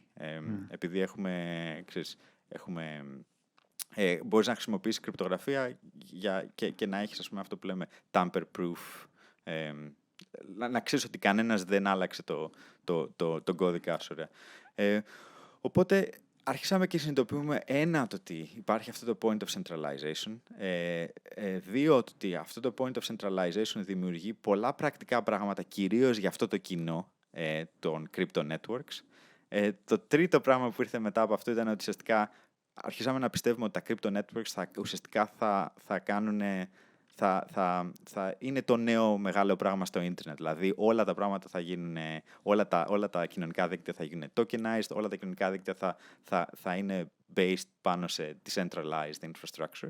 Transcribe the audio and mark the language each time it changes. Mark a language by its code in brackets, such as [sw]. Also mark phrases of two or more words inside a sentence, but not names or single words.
[el] Επειδή μπορείς να χρησιμοποιήσεις κρυπτογραφία και να έχεις, ας πούμε, αυτό που λέμε tamper-proof να ξέρεις ότι κανένας δεν άλλαξε τον κώδικα σου. Οπότε αρχίσαμε και συνειδητοποιούμε το ότι υπάρχει αυτό το [en] point of centralization, [el] δύο ότι αυτό το [en] point of centralization [el] δημιουργεί πολλά πρακτικά πράγματα κυρίως για αυτό το κοινό των [en] crypto networks. [el] Το τρίτο πράγμα που ήρθε μετά από αυτό ήταν ότι ουσιαστικά αρχίσαμε να πιστεύουμε ότι τα [en] crypto networks [el] ουσιαστικά θα κάνουν... Θα είναι το νέο μεγάλο πράγμα στο ίντερνετ. Δηλαδή όλα τα πράγματα θα γίνουν, όλα τα κοινωνικά δίκτυα θα γίνουν tokenized, όλα τα κοινωνικά δίκτυα θα είναι based πάνω σε [en] decentralized infrastructures.